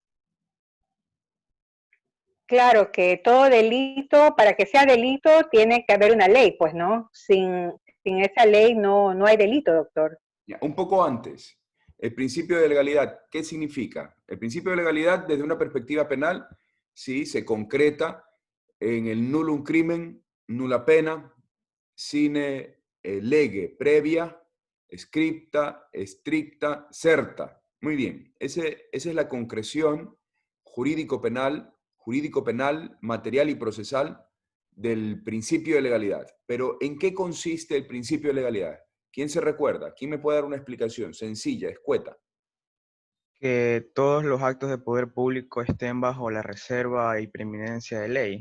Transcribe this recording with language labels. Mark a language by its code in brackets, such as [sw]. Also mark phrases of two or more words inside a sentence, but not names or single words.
[es] Claro que todo delito, para que sea delito, tiene que haber una ley, pues, ¿no? Sin esa ley no hay delito, doctor. Ya, un poco antes, el principio de legalidad, ¿qué significa? El principio de legalidad, desde una perspectiva penal, sí, se concreta en el [la] nullum crimen, nulla pena, sine lege previa, scripta, stricta, certa. [es] Muy bien, esa es la concreción jurídico penal, material y procesal del principio de legalidad. Pero ¿en qué consiste el principio de legalidad? ¿Quién se recuerda? ¿Quién me puede dar una explicación sencilla, escueta? Que todos los actos de poder público estén bajo la reserva y preeminencia de ley.